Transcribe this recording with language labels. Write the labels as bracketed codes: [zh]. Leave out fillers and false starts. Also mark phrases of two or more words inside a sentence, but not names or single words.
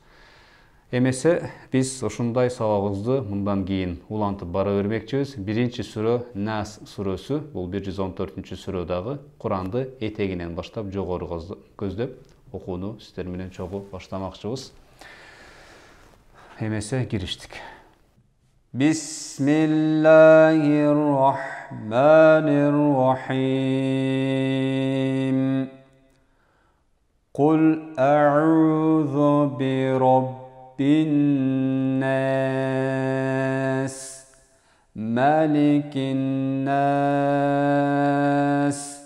[ky] Эмесе биз ошондой сабагыбызды мындан кийин улантып бара бермекчибиз. Биринчи сүрө Нас сүрөсү, бул 114-сүрө дагы Куранды этегинен баштап жогору көздөп окууну сиздер менен чогуу баштамакчыбыз. Эмесе кириштик. [ar] بسم الله الرحمن الرحيم. قل أعوذ برب الناس ملك الناس,